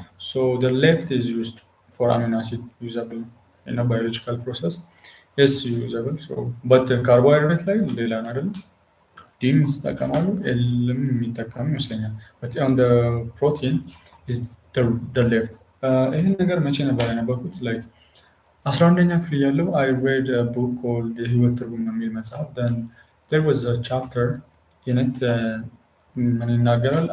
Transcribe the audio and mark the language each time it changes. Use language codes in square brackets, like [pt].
[en] So the left is used for amino acid usable in a biological process. Is usable. So but the carbohydrate like [am] ሌላ ነው አይደል? ዲም ይጠቀማሉ ኤልም የሚጠቀሙ ይመስለኛል። [en] But on the protein is the left. [am] ይህን ነገር መቼ ነበር ያነበብኩት? [en] Like [am] 11ኛ ክፍል እያለሁ [en] I read a book called የህይወት ትርጉም የሚል መጽሐፍ. Then there was a chapter in it [am] ምን ይናገራል?